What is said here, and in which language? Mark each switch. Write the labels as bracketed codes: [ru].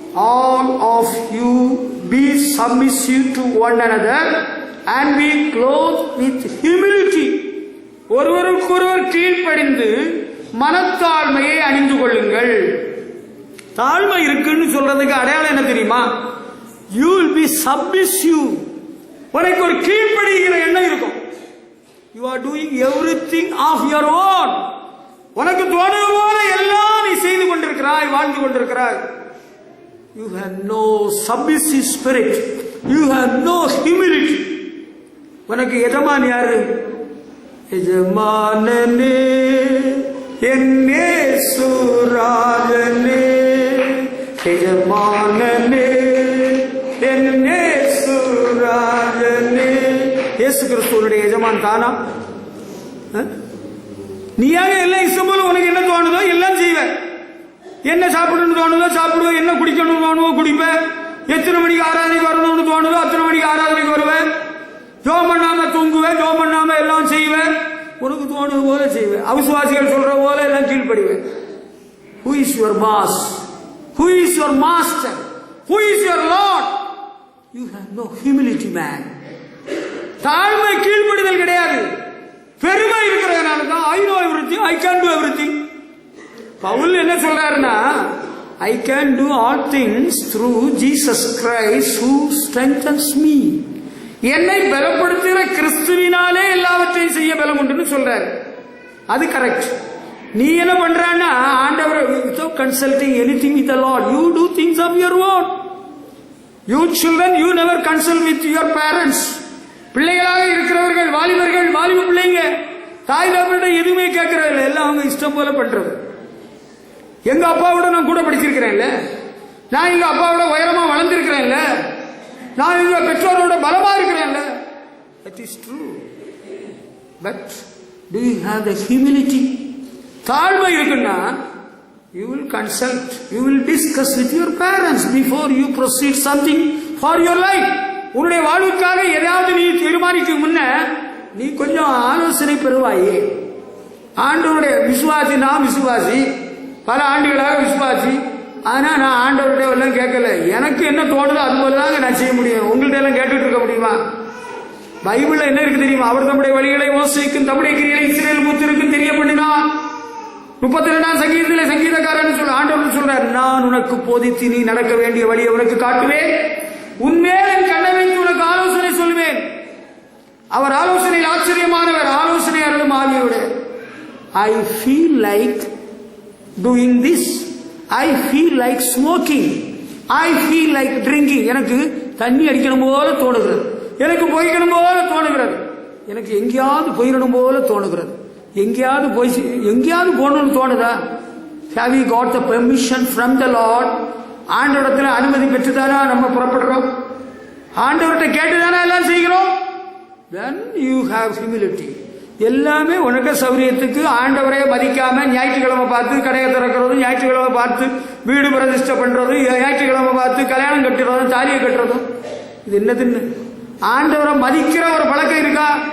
[en] All of you be submissive to one another and be clothed with humility. [ta] ஒருவருக்கொருவர் கீழ்ப்படிந்து மனத்தாழ்மையை அணிந்து கொள்ளுங்கள். தாழ்மை இருக்குன்னு சொல்றதுக்கு அடையாளம் என்ன தெரியுமா? [en] You will be submissive. [ta] உனக்கு ஒரு கீழ்ப்படிகிற எண்ணம் இருக்கும். [en] You are doing everything of your own. [ta] உனக்கு தோணுது போல எல்லாம் நீ செய்து கொண்டிருக்கிறாய், வாழ்ந்து கொண்டிருக்கிறாய். [en] You have no submissive spirit. You have no humility. [ta] உனக்கு எஜமான் யாரு? எஜமானனே என்னே சுராஜனே, எஜமானனே என்னே சுராஜனே. இயேசு கிறிஸ்துவனுடைய எஜமான் தானா? நீயாக எல்லாம் இஷ்டம் போல உனக்கு என்ன தோணுதோ எல்லாம் செய்வ. என்ன சாப்பிடணும்னு தோணுதோ சாப்பிடுவேன், என்ன குடிக்கணும்னு தோணுவோ குடிப்பேன், எத்தனை மணிக்கு ஆராதனைக்கு வரணும்னு தோணுதோ அத்தனை மணிக்கு ஆராதனைக்கு வருவேன், ஜோம் பண்ணாம தூங்குவேன், ஜோம் பண்ணாம எல்லாம் செய்வேன், உனக்கு தோணுது போல செய்வேன். அவிசுவாசிகள் சொல்ற போல எல்லாம் கீழ்படிவேன். [en] Who is your boss? Who is your master? Who is your Lord? You have no humility, man. [ta] தாழ்மை கீழ்படிதல் கிடையாது. பெருமை இருக்கிறதுனால தான் [en] I know everything, I can do everything. [ta] Pavul என்ன சொல்றாருன்னா, [en] I can do all things through Jesus Christ who strengthens me. [ta] என்னை பலப்படுத்துகிற கிறிஸ்துவினாலே எல்லாவற்றையும் செய்ய பலம் உண்டுன்னு சொல்றாரு. அது கரெக்ட். நீ என்ன பண்றான்னா, ஆண்டவர் [en] without consulting anything with the Lord, you do things of your own. You children, you never consult with your parents. [ta] பிள்ளைகளாக இருக்கிறவர்கள், வாலிபர்கள், வாலிப பிள்ளைங்க தாய் தகப்பன்கிட்ட எதுவுமே கேட்கறதில்ல, எல்லாம் அவங்க இஷ்டம் போல பண்றது. எங்க அப்பாவோட நான் கூட படிச்சிருக்கிறேன்ல, நான் எங்க அப்பாவோட உயரமா வளர்ந்திருக்கிறேன்ல, நான் எங்க பெற்றோரோட பலமா இருக்கிறேன்ல. [en] That is true. But do you have the humility? [ta] தாழ்மை இருக்குன்னா [en] you will consult, you will discuss with your parents before you proceed something for your life. [ta] உன்னுடைய வாழ்வுக்காக எதாவது நீ தீர்மானிக்க முன்ன நீ கொஞ்சம் ஆலோசனை பெறுவாயே. ஆண்டவருடைய விசுவாசி, நான் விசுவாசி, பல ஆண்டுகளாக விசுவாசி. ஆனா நான் ஆண்டவருடைய எல்லாம் கேட்கல. எனக்கு என்ன தோணுதோ அது போலதாங்க நான் செய்ய முடியும். உங்கள்ட்ட எல்லாம் கேட்டுட்டு இருக்க முடியுமா? பைபிள்ல என்ன இருக்கு தெரியுமா? அவர் தம்முடைய வழிகளை மோசேக்கும் தம்முடைய கிரியைகளை இஸ்ரவேல் புத்திரருக்கும் தெரியப்படினார். 32ஆம் சங்கீதத்திலே சங்கீதக்காரன் சொல்ற ஆண்டவர் சொல்றார், நான் உனக்கு போதித்து நீ நடக்க வேண்டிய வழியை உனக்கு காட்டுவேன், உன்மேல் என் கண்ணை வைத்து உனக்கு ஆலோசனை சொல்லுவேன். அவர் ஆலோசனையில் ஆச்சரியமானவர், ஆலோசனை அருளும் ஆவியோடு. [en] I feel like doing this, I feel like smoking, I feel like drinking. [ta] எனக்கு தண்ணி அடிக்கணும் போல தோணுகிறது, எனக்கு போய்க்கணும் போல தோணுகிறது, எனக்கு எங்கேயாவது போயிடணும் போல தோணுகிறது, எங்கேயாவது போகணும்னு தோணுதா? [en] Have you got the permission from the Lord? [ta] ஆண்டவரிடத்தில் அனுமதி பெற்றுதானா நம்ம புறப்படுறோம்? ஆண்டவர்கிட்ட கேட்டுதானா எல்லாம் செய்கிறோம்? [en] Then you have humility. [ta] எல்லாமே உனக்கு சௌரியத்துக்கு ஆண்டவரையே மதிக்காம ஞாயிற்றுக்கிழமை பார்த்து கடையை திறக்கிறதும், ஞாயிற்றுக்கிழமை பார்த்து வீடு பிரதிஷ்டை பண்றதும், ஞாயிற்றுக்கிழமை பார்த்து கல்யாணம் கட்டுறதும், தாலியை கட்டுறதும், இது என்னதுன்னு ஆண்டவரை மதிக்கிற ஒரு பழக்கம் இருக்கா?